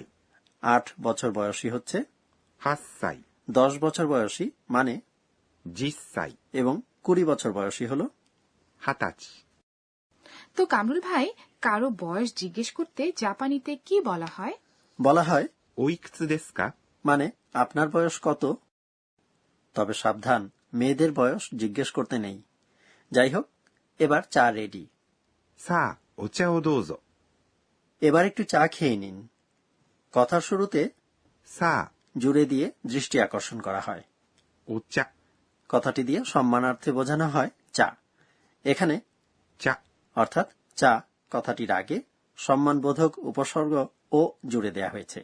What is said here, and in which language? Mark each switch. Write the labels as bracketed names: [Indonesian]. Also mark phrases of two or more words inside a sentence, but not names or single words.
[Bangla] ৮ বছর বয়সী হচ্ছে 8歳 ১০ বছর বয়সী মানে 10歳 এবং ২০ বছর বয়সী হল 20歳 তো কামরুল ভাই, কারো বয়স জিজ্ঞেস করতে জাপানিতে কি বলা হয়? বলা হয় [Japanese] おいくつですか [Bangla] মানে আপনার বয়স কত। তবে সাবধান, মেয়েদের বয়স জিজ্ঞেস করতে নেই। যাই হোক, এবার চা রেডি। [Japanese] さあお茶をどうぞ [Bangla] এবার একটু চা খেয়ে নিন। কথার শুরুতে さあ জুড়ে দিয়ে দৃষ্টি আকর্ষণ করা হয়। お茶 কথাটি দিয়ে সম্মানার্থে বোঝানো হয় চা। এখানে 茶 অর্থাৎ চা কথাটির আগে সম্মানবোধক উপসর্গ ও জুড়ে দেয়া হয়েছে।